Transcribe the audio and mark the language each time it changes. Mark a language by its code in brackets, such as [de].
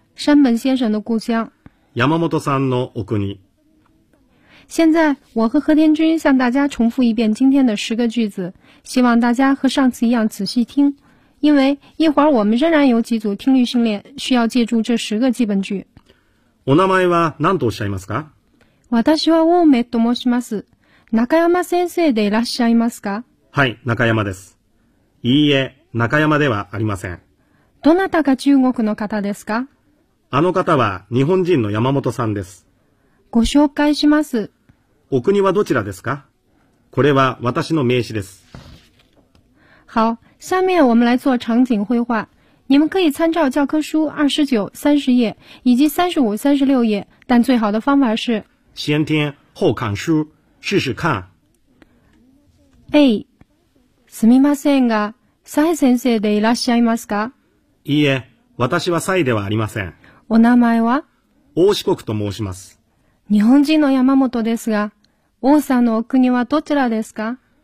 [zh] 山本先生的故乡 [ja] 山本さんのお国 [zh] 现在我和和田君向大家重复一遍今天的十个句子希望大家和上次一样仔细听因为一会儿我们仍然有几组听力训练需要借助这十个基本句。 [ja] お名前は何とおっしゃいますか？私は大梅と申します。中山先生でいらっしゃいますか？はい、中山です。いいえ、中山ではありません。どなたが中国の方ですか？あの方は日本人の山本さんです。ご紹介します。お国はどちらですか？これは私の名刺です。 [zh] 好。下面我们来做场景绘画。你们可以参照教科书29、30页以及35、36页但最好的方法是先听后看书试试看。 [ja] A すみませんが、サイ先生でいらっしゃいますか？いいえ、私はサイではありません。お名前は？王四国と申します。日本人の山本ですが、王さんのお国はどちらですか？